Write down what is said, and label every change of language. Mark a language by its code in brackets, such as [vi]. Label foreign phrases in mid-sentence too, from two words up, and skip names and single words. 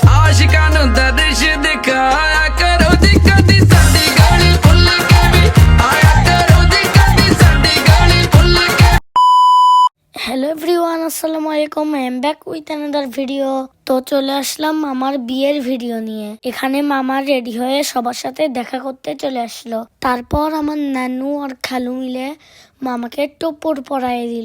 [pa] ਆਸ਼ਿਕਾਂ ਨੂੰ ਦਰਸ਼ ਦਿਖਾਇਆ ਕਰੋ ਜੀ ਕਦੀ ਸਾਡੀ ਗਲੀ ਭੁੱਲ ਕੇ ਭੀ ਆਇਆ ਕਰੋ ਜੀ ਕਦੀ ਸਾਡੀ ਗਲੀ ਭੁੱਲ ਕੇ। [en] Hello everyone, [ar] السلام عليكم. [en] I am back with another video. [bn] তো চলে আসলাম মামার বিয়ের ভিডিও নিয়ে। এখানে মামা রেডি হয়ে সবার সাথে দেখা করতে চলে আসলো। তারপর আমার নানু আর খালু মিলে মামাকে টোপর পরায় দিল।